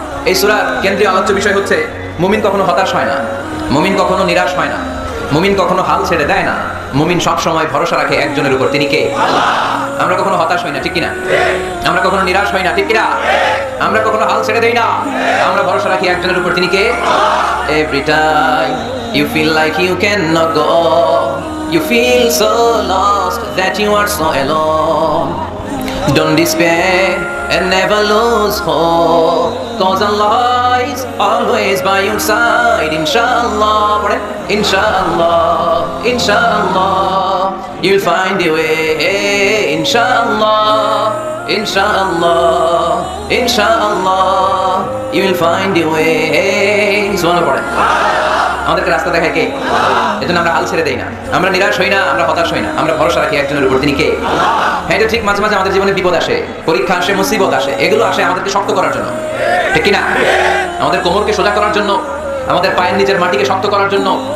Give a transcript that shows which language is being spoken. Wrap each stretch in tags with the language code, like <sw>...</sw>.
<bn>এই সূরার কেন্দ্রীয় আলোচ্য বিষয় হচ্ছে, মুমিন কখনো হতাশ হয় না, মুমিন কখনো নিরাশ হয় না, মুমিন কখনো হাল ছেড়ে দেয় না। মুমিন সব সময় ভরসা রাখে একজনের উপর, তিনি কে? আল্লাহ। আমরা কখনো হতাশ হই না, ঠিক কিনা? আমরা কখনো নিরাশ হই না, ঠিক কিনা? আমরা কখনো হাল ছেড়ে দেই না, আমরা ভরসা রাখি একজনের উপর, তিনি কে?</bn> <en>Every time you feel like you cannot go, you feel so lost that you are so alone. Don't despair and never lose hope, cause Allah is always by your side. Inshallah, Inshallah, Inshallah, you'll find a way. Inshallah, Inshallah, Inshallah, you'll find a way.</en> <bn>আমাদেরকে রাস্তা দেখায় কে? এজন্য আমরা হাল ছেড়ে দেই না, আমরা নিরাশ হই না, আমরা হতাশ হই না, আমরা ভরসা রাখি একজনের উপর, তিনি কে? হ্যাঁ, এটা ঠিক। মাঝে মাঝে আমাদের জীবনে বিপদ আসে, পরীক্ষা আসে, মুসিবত আসে, এগুলো আসে আমাদেরকে শক্ত করার জন্য, ঠিক কিনা? আমাদের কোমরকে সোজা করার জন্য, আমাদের পায়ের নিচের মাটিকে শক্ত করার জন্য।</bn>